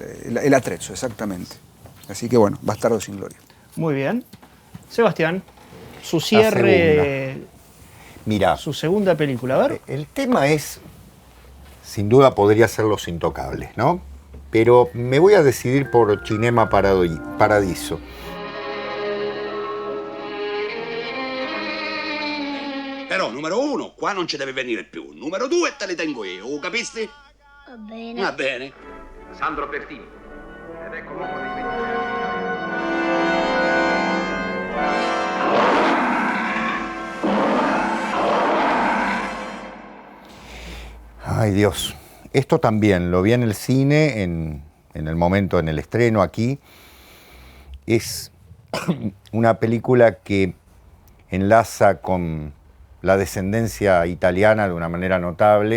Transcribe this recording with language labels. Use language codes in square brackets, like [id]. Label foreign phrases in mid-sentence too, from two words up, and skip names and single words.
[es] El atrezo, exactamente. Así que bueno, Bastardo sin Gloria. Muy bien. Sebastián, su cierre... Mira, su segunda película, a ver. El tema es, sin duda podría ser Los Intocables, ¿no? Pero me voy a decidir por Cinema Paradiso. [it] Però, numero 1, qua non ci deve venire più. Numero 2, te li tengo io, capisti? Va bene. Va bene. Sandro Pertini. Ed ecco l'uomo dei 20 [es] Ay, Dios. Esto también lo vi en el cine, en el momento, en el estreno aquí. Es una película que enlaza con la descendencia italiana de una manera notable.